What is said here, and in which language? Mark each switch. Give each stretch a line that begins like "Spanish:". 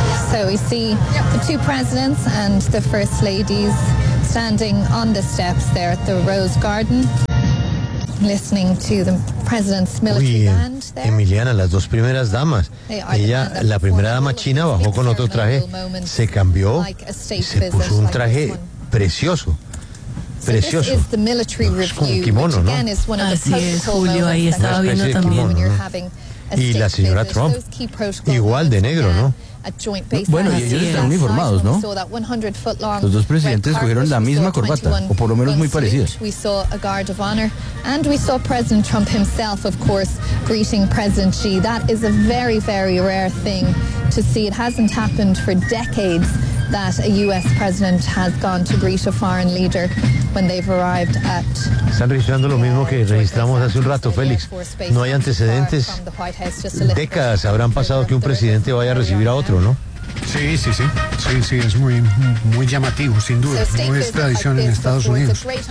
English: So we see the two presidents and the first ladies standing on the steps there at the Rose Garden, listening to the president's military band there.
Spanish: Emiliana, las dos primeras damas. Ella, la primera dama china, bajó con otro traje, se cambió, se puso un traje precioso. Precioso.
English: So this is the
Spanish: no, es como un kimono, ¿no? Así es, Julio, ahí estaba viendo también. Kimono, ¿no? Y la señora Trump, igual de negro, ¿no? Bueno, y ellos están uniformados, ¿no? Los dos presidentes cogieron la misma corbata, o por lo menos muy parecida.
English: We saw a guard of honor, and we saw President Trump himself, of course, greeting President Xi. That is a very, very rare thing to see. It hasn't happened for decades that a U.S. president has gone to greet a foreign leader when they've arrived at.
Spanish: Están registrando lo mismo que registramos hace un rato, Félix. No hay antecedentes. Décadas habrán pasado que un presidente vaya a recibir a otro, ¿no? Sí, es muy, muy llamativo, sin duda. No es tradición en Estados Unidos.